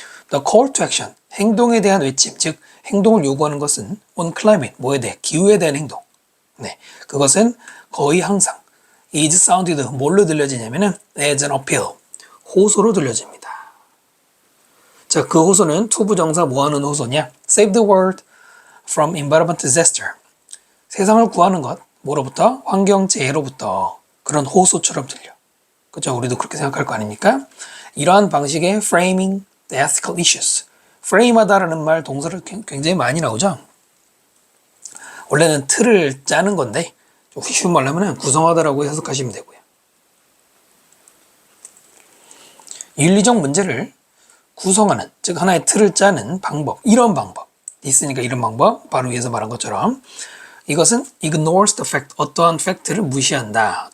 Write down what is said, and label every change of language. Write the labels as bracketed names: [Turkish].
[English] The call to action, [Korean] 행동에 대한 외침, 즉 행동을 요구하는 것은 [English] on climate, [Korean] 뭐에 대해? 기후에 대한 행동. 네, 그것은 거의 항상 [English] is sounded, [Korean] 뭘로 들려지냐면은 [English] as an appeal, [Korean] 호소로 들려집니다. 자, 그 호소는 투부정사 뭐하는 호소냐? [English] Save the world from environment disaster. [Korean] 세상을 구하는 것, 뭐로부터? 환경재해로부터. 그런 호소처럼 들려. 그죠? 우리도 그렇게 생각할 거 아닙니까? 이러한 방식의 [English] framing the ethical issues. [Korean] frame하다라는 말, 동사를 굉장히 많이 나오죠. 원래는 틀을 짜는 건데 쉬운 말로 하면 구성하다라고 해석하시면 되고요. 윤리적 문제를 구성하는, 즉 하나의 틀을 짜는 방법, 이런 방법 있으니까 이런 방법, 바로 위에서 말한 것처럼 이것은 [English] ignores the fact, [Korean] 어떠한 팩트를 무시한다.